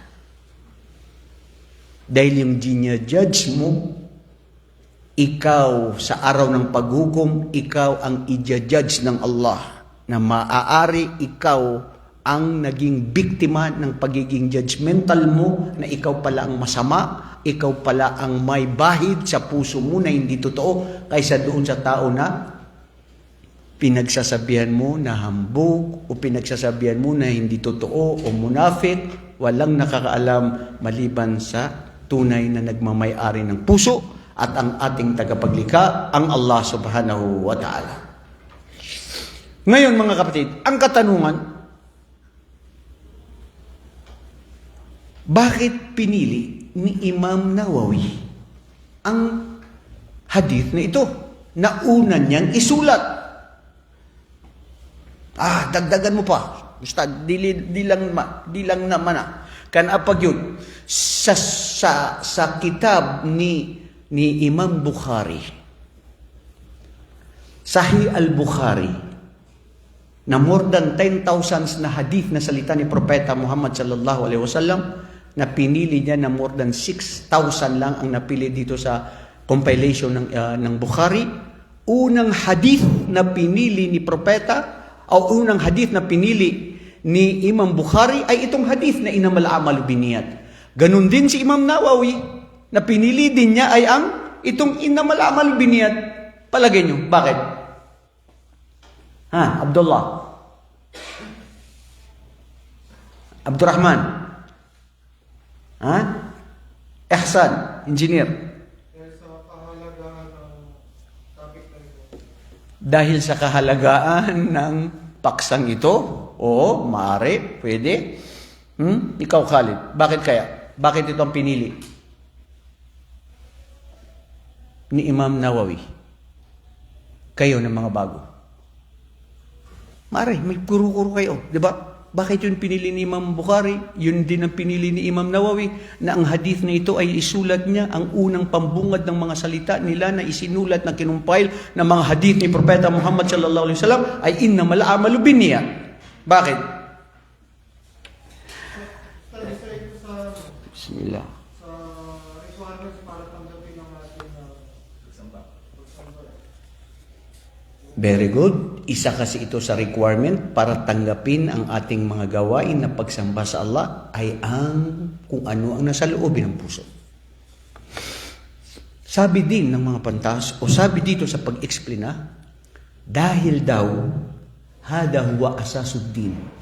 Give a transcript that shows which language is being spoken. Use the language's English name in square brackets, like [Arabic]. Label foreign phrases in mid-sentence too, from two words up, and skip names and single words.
[Filipino] Dahil yung judge mo, ikaw sa araw ng paghukom, ikaw ang i-judge ng Allah na maaari ikaw ang naging biktima ng pagiging judgmental mo na ikaw pala ang masama, ikaw pala ang may bahid sa puso mo na hindi totoo kaysa doon sa tao na pinagsasabihan mo na hambog o pinagsasabihan mo na hindi totoo o munafik. Walang nakakaalam maliban sa tunay na nagmamay-ari ng puso at ang ating tagapaglikha, ang Allah [Arabic] سبحانه وتعالى. [Filipino] Ngayon mga kapatid, ang katanungan, bakit pinili ni Imam Nawawi ang hadith na ito na una niyang isulat? Dagdagan mo pa. Basta, di lang naman Kan apag yun? Sa kitab ni Imam Bukhari, Sahih al-Bukhari, na [English] more than [Filipino] 10,000 na hadith na salita ni Propeta Muhammad [Arabic] صلى الله عليه وسلم, [Filipino] na pinili niya na [English] more than [Filipino] 6,000 lang ang napili dito sa compilation ng Bukhari. Unang hadith na pinili ni Propeta, o unang hadith na pinili ni Imam Bukhari ay itong hadith na [Arabic] إنما الأعمال بالنيات. [Filipino] Ganun din si Imam Nawawi, na pinili din niya ay ang itong [Arabic] إنما الأعمال بالنيات. [Filipino] Palagay niyo, bakit? Abdullah. Abdurrahman. Ihsan, engineer. Dahil sa kahalagaan ng paksang ito, oo, maaari, pwede. Ikaw, Khalid, bakit kaya? Bakit ito ang pinili ni Imam Nawawi? Kayo ng mga bago. Maaari, may kuro-kuro kayo, di ba? Bakit yun pinili ni Imam Bukhari? Yun din ang pinili ni Imam Nawawi, na ang hadith na ito ay isulat niya, ang unang pambungad ng mga salita nila na isinulat na kinumpile ng mga hadith ni Propeta Muhammad [Arabic] صلى الله عليه وسلم [Filipino] ay [Arabic] إنما الأعمال بالنيات. [Filipino] Bakit? Bismillah. [English] Very good. [Filipino] Isa kasi ito sa requirement para tanggapin ang ating mga gawain na pagsamba sa Allah ay ang kung ano ang nasa loobin ng puso. Sabi din ng mga pantas, o sabi dito sa pag-explain dahil daw, [Arabic] هذا هو أساس الدين.